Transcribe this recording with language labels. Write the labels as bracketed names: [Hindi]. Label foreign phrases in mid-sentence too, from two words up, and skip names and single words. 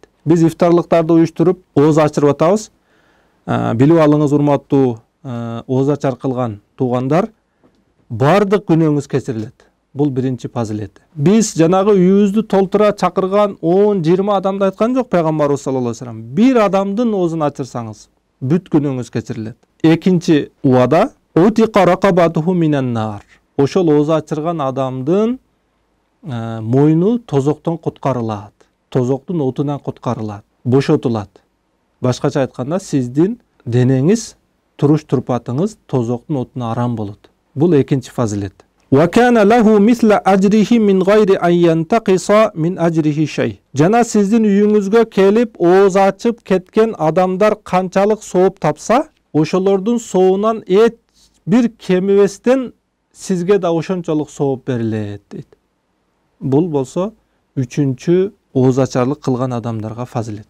[Kyrgyz] Биз ифтарлыктарды уюштуруп ооз ачырып атабыз. Билип алыңыз, урматтуу ооз ачар кылган туугандар, бардык күнөөңүз кечирилет. Бул биринчи фазилети. Биз жанагы үйүбүздү толтура чакырган 10-20 адамды айткан жок пайгамбарыбыз [Arabic] صلى الله عليه وسلم. [Kyrgyz] Бир адамдын оозун ачырсаңыз, бүт күнөөңүз кечирилет. Экинчи убада [Arabic] عتقت رقبته من النار. [Kyrgyz] Ошол ооз ачырган адамдын мойну тозоктон куткарылат. Тозоктун отунан куткарылат, бошотулат. Башкача айтканда, сиздин денеңиз, туруш турпатыңыз тозоктун отуна арам болот. Бул экинчи фазилет. [Arabic] وَكَانَ لَهُ مِثْلَ أَجْرِهِ مِنْ غَيْرِ أَنْ يَنْتَقِصَ مِنْ أَجْرِهِ شَيْءٍ. [Kyrgyz] Жана сиздин үйүңүзгө келип ооз ачып кеткен адамдар канчалык сооп тапса, ошолордун соонан эч бир кемибестен сизге да ошончолук сооп берилет дейт. Бул болсо үчүнчү ооз ачарлык кылган адамдарга фазилет.